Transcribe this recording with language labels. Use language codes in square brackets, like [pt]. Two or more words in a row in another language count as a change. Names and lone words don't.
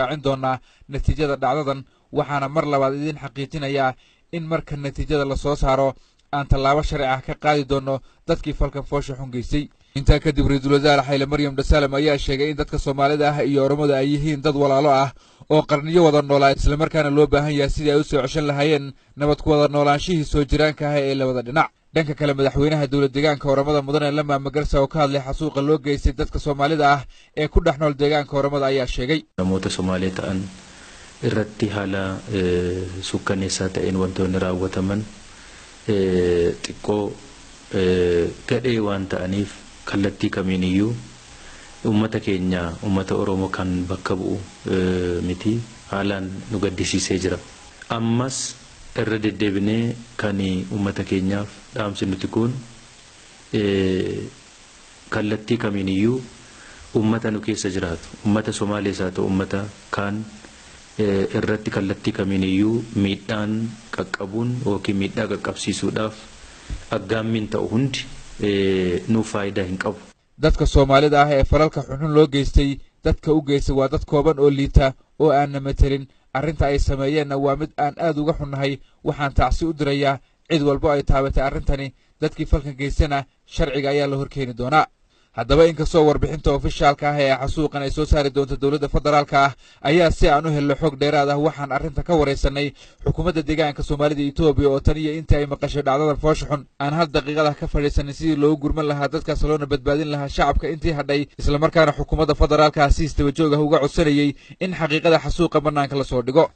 [so] shaacin doonaa natiijada dhacdadan waxaana mar labaad idin xaqiijinayaa in marka natiijada la soo saaro aan tallaabo sharci ah ka qaadi doono dadkii falkan foosha xun geystay intaa kadib ra'iisul wasaare Hailemaryam Desalegn ayaa sheegay in dadka Soomaalida ah iyo Oromada ay yihiin dad walaalo ah oo qarniyo wada noolaa isla markaana loo baahan yahay sidii ay u soo ceshan lahaayeen nabad ku wada noolaanshihii soo jiraanka ah ee labada dhinac dhanka kale madaxweynaha dawlad deegaanka Oromada mudane Lama Magarsa oo ka hadlay xasuuqa loo geystay dadka Soomaalida ah ee ku dhaxnool deegaanka Oromada ayaa sheegay [om] namoota Soomaalida aan irratti hala sukkaneessa ta'een wantoonni raawwataman xiqqoo gadhee waan ta'aniif kallattii kamiiniyyuu ummata keenya ummata Oromoo kan bakka bu'u miti haalaan nu gaddisiisee jira. Ammas irra deddeebinee kan ummata keenyaaf dhaamsi nuti kun kallattii kamiiniyyuu ummata nu keessa jiraatu ummata Somaalees haa ta'u ummata kaan irratti kallattii kamiiniyyuu miidhaan qaqqabuun yookiin miidhaa qaqqabsiisuudhaaf aggaammiin ta'u hundi nuuf faayidaa hin qabu. [so] dadka Soomaalida ah ee falalka xunxun loo geystay dadka u geystay waa dad kooban oo liita oo aan matelin arrinta ay sameeyeen waa mid aan aad uga xunnahay waxaan tacsi u dirayaa cid walba ay taabatay arrintani dadkii falkan geystana sharciga ayaa la horkeeni doonaa. haddaba inkastoo warbixinta ofishaalka ah ee xasuuqan ay soo saari doonto dowladda federaalka ah ayaa si aan u helno xog dheeraad ah waxaan arrinta ka waraysanay xukuumadda deegaanka Soomaalida Itoobiya oo tan iyo inta ay maqashay dhacdada foosha xun aan hal daqiiqada ka fadhiisanay sidii loogu gurman lahaa dadkaas loona badbaadin lahaa shacabka intii hadhay isla markaana xukuumadda federaalka ah si isdaba joog ah uga codsanayay in xaqiiqada xasuuqa bannaanka la soo dhigo.